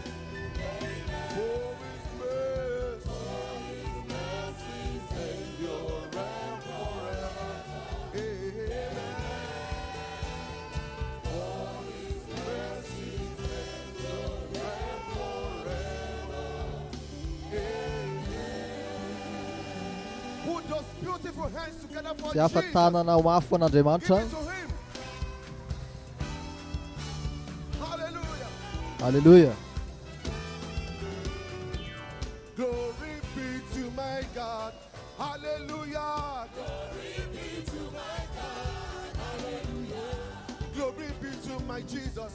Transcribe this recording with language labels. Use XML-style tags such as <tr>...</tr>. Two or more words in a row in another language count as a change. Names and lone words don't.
<en>For his mercies endure forever. Amen. Put those beautiful hands together for</en> <mg>Tsy hafa</mg> <en>Jesus.</en> <mg>tanana ho afo</mg> <en>Give</en> <mg>an'Andriamanitra.</mg> <en>it to him. Hallelujah. Hallelujah. Glory be to my God. Hallelujah. Glory be to my God. Hallelujah. Glory be to my Jesus.</en>